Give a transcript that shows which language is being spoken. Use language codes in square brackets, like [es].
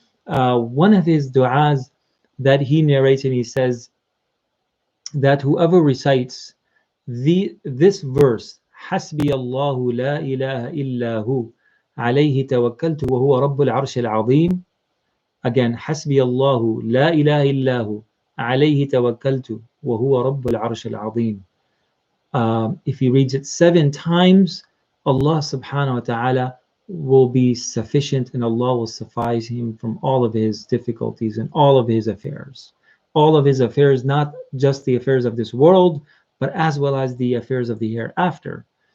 [en] One of his du'as that he narrates, and he says that whoever recites this verse, [ar] حسبي الله لا إله إلا هو عليه توكلت وهو رب العرش العظيم. Again, حسبي الله لا إله إلا هو عليه توكلت وهو رب العرش العظيم. [en] If he reads it 7 times, Allah subhanahu wa ta'ala will be sufficient, and Allah will suffice him from all of his difficulties and all of his affairs. All of his affairs, not just the affairs of this world, but as well as the affairs of the hereafter.